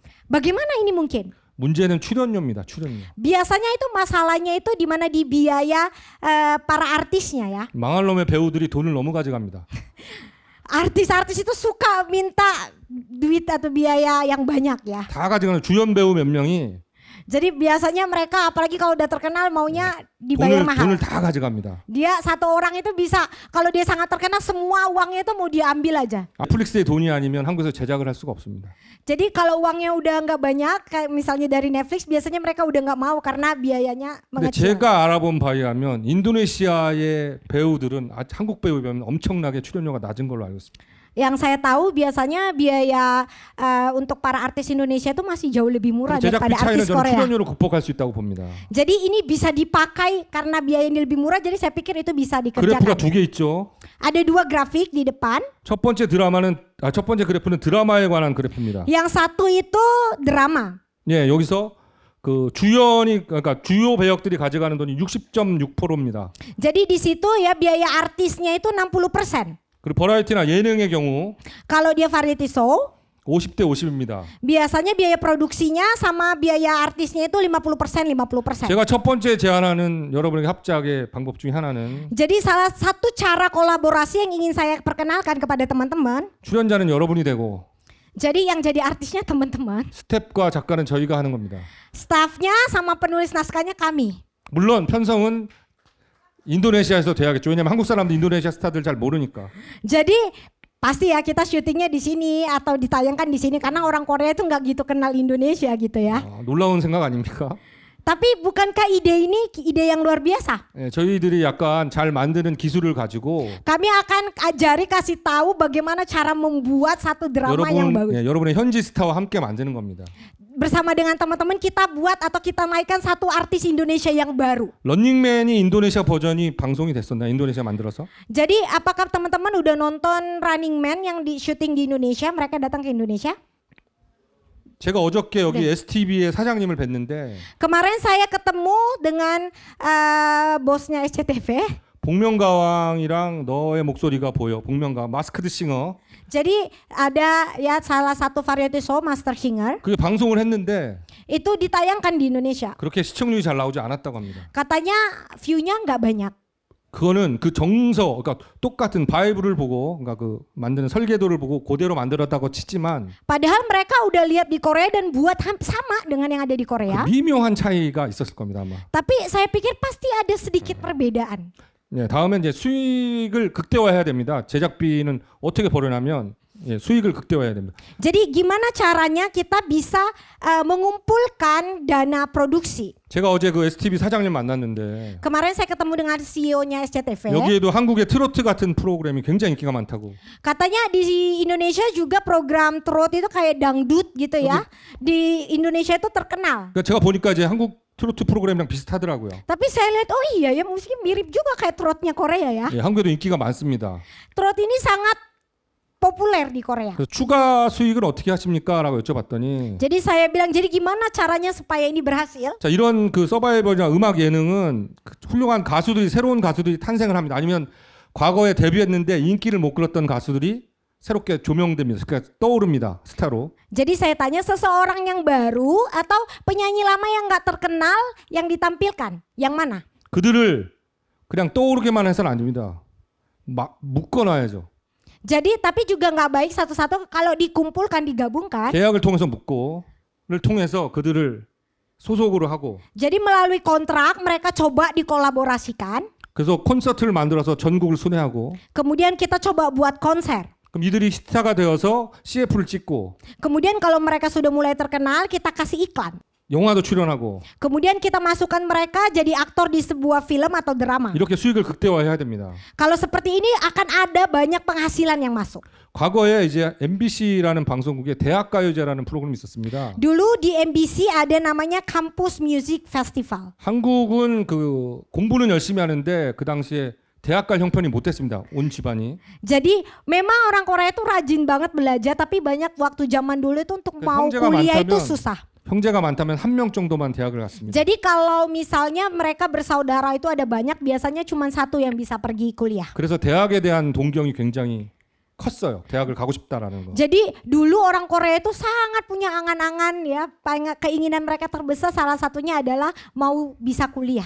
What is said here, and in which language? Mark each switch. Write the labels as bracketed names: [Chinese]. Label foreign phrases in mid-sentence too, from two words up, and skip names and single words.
[Indonesian] Bagaimana ini mungkin? [Korean] 문제는 출연료입니다. 출연료. [Indonesian] Biasanya itu masalahnya itu di mana di biaya para artisnya ya. [Korean] 망할 놈의 배우들이 돈을 너무 가져갑니다. [Indonesian] Artis-artis itu suka minta duit atau biaya yang banyak ya. [Korean] 다 가져가는 주연 배우 몇 명이 [Indonesian] Jadi biasanya mereka apalagi kalau udah terkenal maunya dibayar mahal. [Korean] 돈을 다 가져갑니다. [Indonesian] Dia satu orang itu bisa, kalau dia sangat terkenal semua uangnya itu mau diambil aja. [Korean] 넷플릭스의 돈이 아니면 한국에서 제작을 할 수가 없습니다. [Indonesian] Jadi kalau uangnya udah nggak banyak, kayak misalnya dari Netflix, biasanya mereka udah nggak mau karena biayanya [Korean] 근데 [Indonesian] mengecil. [Korean] 제가 알아본 바에 하면 인도네시아의 배우들은 한국 배우에 비하면 엄청나게 출연료가 낮은 걸로 알고 있습니다. [Indonesian] Yang saya tahu biasanya biaya untuk para artis Indonesia itu masih jauh lebih murah [Korean] 제작비 [Indonesian] daripada [Korean] 차이는 [Indonesian] artis [Korean] 저는 [Indonesian] Korea. [Korean] 출연료로 극복할 수 있다고 봅니다. [Indonesian] Jadi ini bisa dipakai karena biaya ini lebih murah, jadi saya pikir itu bisa [Korean] 그래프가 [Indonesian] dikerjakan. [Korean] 두 개 있죠. [Indonesian] Ada dua grafik di depan. [Korean] 첫 번째 그래프는 드라마에 관한 그래프입니다. [Indonesian] Yang satu itu drama. [Korean] 예, 여기서 그 그러니까 주요 배역들이 가져가는 돈이 60.6%입니다. [Indonesian] Jadi di situ ya biaya artisnya itu 60%. [Korean] 그리고 버라이어티나 예능의 경우 [Indonesian] Kalau dia [English] variety show, [Korean] 50대 50입니다. [Indonesian] biasanya biaya produksinya sama biaya artisnya itu 50%, 50%. [Korean] 제가 첫 번째 제안하는 여러분에게 합작의 방법 중에 하나는 [Indonesian] Jadi salah satu cara kolaborasi yang ingin saya perkenalkan kepada teman-teman. [Korean] 출연자는 여러분이 되고 [Indonesian] Jadi yang jadi artisnya teman-teman. [Korean] 스텝과 작가는 저희가 하는 겁니다. [Indonesian] Staffnya sama penulis naskahnya kami. [Korean] 물론 편성은 인도네시아에서 돼야겠죠. 왜냐면 한국 사람들 인도네시아 스타들 잘 모르니까. [Indonesian] Jadi pasti ya kita syutingnya di sini atau ditayangkan di sini karena orang Korea itu nggak gitu kenal Indonesia gitu ya. [Korean] 놀라운 생각 아닙니까? [Indonesian] Tapi bukankah ide ini ide yang luar biasa? [Korean] 예, 저희들이 약간 잘 만드는 기술을 가지고 [Indonesian] Kami akan ajari kasih tahu bagaimana cara membuat satu drama yang bagus. [Korean] 여러분의 현지 스타와 함께 만드는 겁니다. [Indonesian] bersama dengan teman-teman kita buat atau kita naikkan satu artis Indonesia yang baru. [Korean] 런닝맨이 인도네시아 버전이 방송이 됐었나? 인도네시아 만들어서? [Indonesian] Jadi apakah teman-teman udah nonton Running Man yang di syuting di Indonesia? Mereka datang ke Indonesia? [Korean] 제가 어저께 여기 네. STV의 사장님을 뵀는데 [Indonesian] Kemarin saya ketemu dengan bosnya SCTV. [Korean] 복면가왕이랑 너의 목소리가 보여. 복면가왕 마스크드 싱어. [Indonesian] Jadi ada ya salah satu [English] variety show [Indonesian] Master Singer [Korean] 그게 방송을 했는데 [Indonesian] itu ditayangkan di Indonesia. [Korean] 그렇게 시청률이 잘 나오지 않았다고 합니다. [Indonesian] Katanya view-nya nggak banyak. [Korean] 그거는 그 정서, 그러니까 똑같은 바이블을 보고, 그러니까 그 만드는 설계도를 보고 그대로 만들었다고 치지만 [Indonesian] Padahal mereka udah lihat di Korea dan buat sama dengan yang ada di Korea. [Korean] 그 미묘한 차이가 있었을 겁니다 아마. [Indonesian] Tapi saya pikir pasti ada sedikit perbedaan. [Korean] 네, 다음에 이제 수익을 극대화해야 됩니다. 제작비는 어떻게 벌어냐면 수익을 극대화해야 됩니다. [Indonesian] Jadi gimana caranya kita bisa mengumpulkan dana produksi? [Korean] 제가 어제 그 STV 사장님 만났는데 [Indonesian] Kemarin saya ketemu dengan CEO-nya SCTV. [Korean] 여기에도 한국의 트로트 같은 프로그램이 굉장히 인기가 많다고. [Indonesian] Katanya di Indonesia juga program trot itu kayak dangdut gitu ya. Di Indonesia itu terkenal. [Korean] 그러니까 제가 보니까 이제 한국 트로트 프로그램이랑 비슷하더라고요. [Indonesian] Tapi saya lihat oh iya ya mungkin mirip juga kayak trotnya Korea ya. [Korean] 예, 한국에도 인기가 많습니다. [Indonesian] Trot ini sangat populer di Korea. [Korean] 그래서 추가 수익을 어떻게 하십니까? 라고 여쭤봤더니 [Indonesian] Jadi saya bilang jadi gimana caranya supaya ini berhasil? [Korean] 자, 이런 그 서바이벌이나 음악 예능은 그 훌륭한 가수들이 새로운 가수들이 탄생을 합니다. 아니면 과거에 데뷔했는데 인기를 못 끌었던 가수들이 새롭게 조명됩니다. 그러니까 떠오릅니다. 스타로. [Indonesian] Jadi saya tanya seseorang yang baru atau penyanyi lama yang nggak terkenal yang ditampilkan, yang mana? [Korean] 그들을 그냥 떠오르게만 해서는 안 됩니다. 막 묶어놔야죠. [Indonesian] Jadi tapi juga nggak baik satu-satu kalau dikumpulkan digabungkan. [Korean] 계약을 통해서 묶고를 통해서 그들을 소속으로 하고 [Indonesian] Jadi melalui kontrak mereka coba dikolaborasikan. [Korean] 그래서 콘서트를 만들어서 전국을 순회하고 [Indonesian] Kemudian kita coba buat konser. [Korean] 그럼 이들이 스타가 되어서 CF를 찍고 [Indonesian] Kemudian kalau mereka sudah mulai terkenal kita kasih iklan. [Korean] 영화도 출연하고 [Indonesian] Kemudian kita masukkan mereka jadi aktor di sebuah film atau drama. [Korean] 이렇게 수익을 극대화해야 됩니다. [Indonesian] Kalau seperti ini akan ada banyak penghasilan yang masuk. [Korean] 과거에 이제 MBC라는 방송국에 대학가요제라는 프로그램이 있었습니다. [Indonesian] Dulu di MBC ada namanya Campus Music Festival. [Korean] 한국은 그 공부는 열심히 하는데 그 당시에 대학 갈 형편이 못 됐습니다. 온 집안이. [Indonesian] Jadi memang orang Korea itu rajin banget belajar tapi banyak waktu zaman dulu itu untuk mau [Korean] 형제가 [Indonesian] kuliah itu [Korean] 많다면 [Indonesian] susah. [Korean] 형제가 많다면 한 명 정도만 대학을 갔습니다. [Indonesian] Jadi kalau misalnya mereka bersaudara itu ada banyak biasanya cuma satu yang bisa pergi kuliah. [Korean] 그래서 대학에 대한 동경이 굉장히 컸어요. 대학을 가고 싶다라는 거. [Indonesian] Jadi dulu orang Korea itu sangat punya angan-angan ya, keinginan mereka terbesar salah satunya adalah mau bisa kuliah.